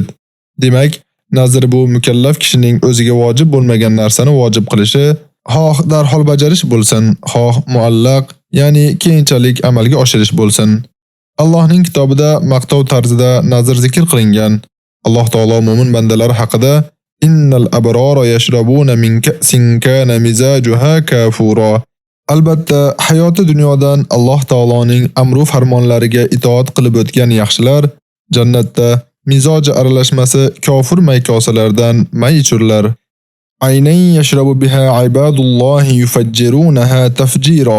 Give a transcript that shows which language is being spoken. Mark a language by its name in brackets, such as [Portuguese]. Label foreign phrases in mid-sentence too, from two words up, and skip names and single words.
[Uzbek] Demak, nazr bu mukallaf kishining o'ziga vojib bo'lmagan narsani vojib qilishi, xoh darhol bajarish bo'lsin, xoh muallaq, ya'ni keyinchalik amalga oshirish bo'lsin. Allohning kitobida maqtov tarzida nazr zikr qilingan. Alloh taolo mo'min bandalar haqida [Arabic] إن الأبرار يشربون من كأس كان مزاجها كافورا. [Uzbek] Albatta, hayoti dunyodan Alloh taoloning amru farmonlariga itoat qilib o'tgan yaxshilar jannatda mizoji aralashmasi kofir maykosalardan may ichurlar. [Arabic] Aynan يشرب بها عباد الله يفجرونها تفجيرا.